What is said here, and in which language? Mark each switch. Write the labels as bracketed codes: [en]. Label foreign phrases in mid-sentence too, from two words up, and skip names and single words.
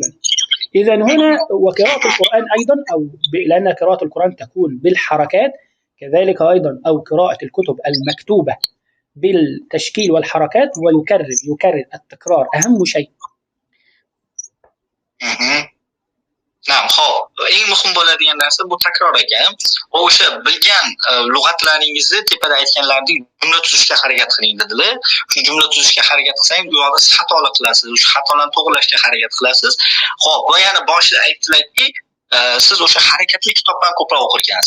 [ar] إذا هنا وقراءة القرآن أيضا، أو لأن قراءة القرآن تكون بالحركات، كذلك أيضا أو قراءة الكتب المكتوبة بالتشكيل والحركات، ويكرر التكرار أهم شيء. نعم. [uz] xo'p, eng muhim bo'ladigan narsa bu takror ekan. Va o'sha bilgan lug'atlaringizni tepada aytganlaridek jumla tuzishga harakat qiling dedilar. Shu jumla tuzishga harakat qilsangiz, bu yoqda siz xatolar qilasiz. O'sha xatolarni to'g'rilashga harakat qilasiz. Xo'p, va yana boshida aytdilarki, siz o'sha harakatli kitoblarni ko'proq o'qirkansiz.